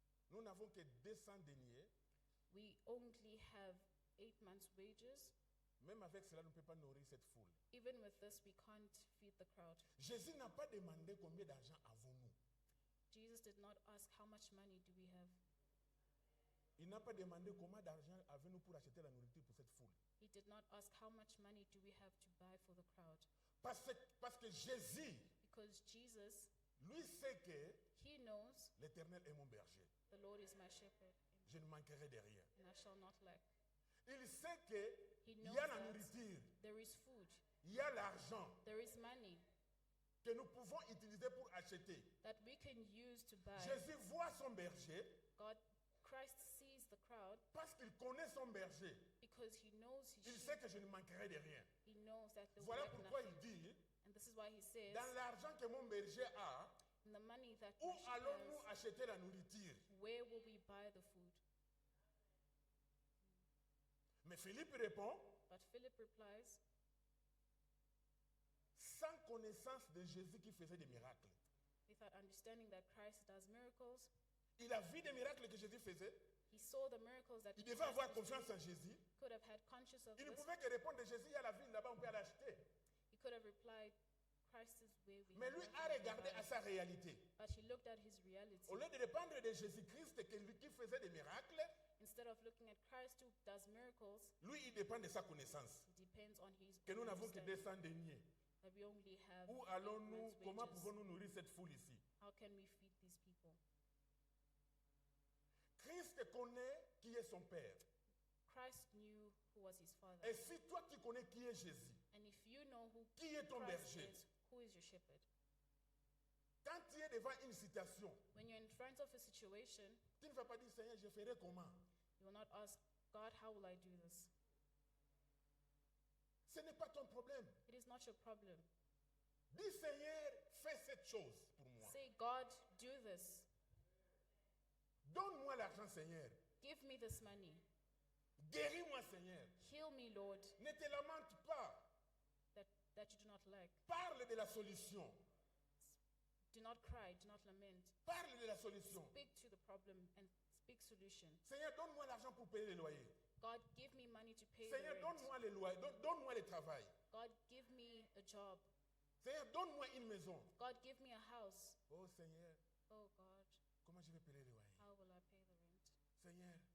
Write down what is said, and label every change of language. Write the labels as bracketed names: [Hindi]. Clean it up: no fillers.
[French] nous n'avons que 200 deniers. [English] we only have 8 months' wages. [French] Même avec cela, nous ne pouvons pas nourrir cette foule. [English] Even with this, we can't feed the crowd. [French] Jésus n'a pas demandé combien d'argent avons-nous. [English] Jesus did not ask, how much money do we have? [French] Il n'a pas demandé combien d'argent avez-nous pour acheter la nourriture pour cette foule. [English] He did not ask, how much money do we have to buy for the crowd? [French] Parce que Jésus, [English] Because Jesus, [French] lui sait que [English] he knows [French] l'Éternel est mon berger. [English] the Lord is my shepherd, [French] Je ne manquerai de rien. [English] and I shall not lack. [French] Il sait que [English] He [French] il [English] knows [French] y a la [English] that [French] nourriture, [English] there is food, [French] il y a l'argent [English] there is money [French] que nous pouvons utiliser pour acheter. [English] that we can use to buy. [French] Jésus voit son berger [English] Christ sees the crowd [French] parce qu'il connaît son berger. [English] because he knows his [French] Il [English] sheep. [French] sait que je ne manquerai de rien. [English] He knows that they will [French] Voilà [English] lack [French] pourquoi il [English] nothing. [French] dit, [English] And this is why he says, [French] dans l'argent que mon berger a, [English] in the money that [French] où [English] my sheep [French] allons-nous [English] has, [French] acheter la nourriture? [English] where will we buy the food? [French] Mais Philippe répond, [English] But Philip replies, [French] sans connaissance de Jésus qui faisait des miracles. [English] without understanding that Christ does miracles, [French] Il a vu des miracles que Jésus faisait. [English] he saw the miracles that [French] Il devait [English] Christ [French] avoir [English] was [French] confiance [English] doing. [French] en Jésus. [English] Could have had conscious of [French] Il ne [English] this. [French] pouvait que répondre de Jésus, il y a la ville là-bas, on peut aller acheter. [English] He could have replied, Christ is where we [French] Mais [English] have [French] lui [English] nothing [French] a [English] to [French] regardé [English] buy. [French] à sa réalité. [English] But he looked at his reality. [French] Au lieu de dépendre de Jésus-Christ qui faisait des miracles, [English] Instead of looking at Christ who does miracles, [French] lui, il dépend de sa connaissance. [English] he depends on his [French] Que nous [English] own [French] n'avons que [English] understanding, [French] 200 deniers. [English] that we only have [French] Où [English] 8 [French] allons-nous, [English] months' [French] comment [English] wages. [French] pouvons-nous nourrir cette foule ici? [English] How can we feed these people? [French] Christ connaît qui est son Père. [English] Christ knew who was his father. [French] Et si toi tu connais qui est Jésus, [English] And if you know who [French] qui est ton [English] Christ [French] berger, [English] is, who is your shepherd? [French] quand tu es devant une situation, [English] When you're in front of a situation, [French] tu ne vas pas dire Seigneur, je ferai comment? [English] you will not ask, God, how will I do this? [French] Ce n'est pas ton problème. [English] It is not your problem. [French] Dis Seigneur, fais cette chose pour moi. [English] Say, God, do this. [French] Donne-moi l'argent Seigneur. [English] Give me this money. [French] Guéris-moi Seigneur. [English] Heal me, Lord, [French] Ne te lamente pas. [English] that you do not lack. [French] Parle de la solution. [English] Do not cry, do not lament. [French] Parle de la solution. [English] Speak to the problem and speak solution. [French] Seigneur, donne-moi l'argent pour payer les loyers. [English] God, give me money to pay [French] Seigneur, [English] the rent. [French] donne-moi les loyers, donne-moi le travail. [English] God, give me a job. [French] Seigneur, donne-moi une maison. [English] God, give me a house. [French] Oh Seigneur, [English] Oh God, [French] comment je vais payer les loyers? [English] how will I pay the rent? [French] Seigneur,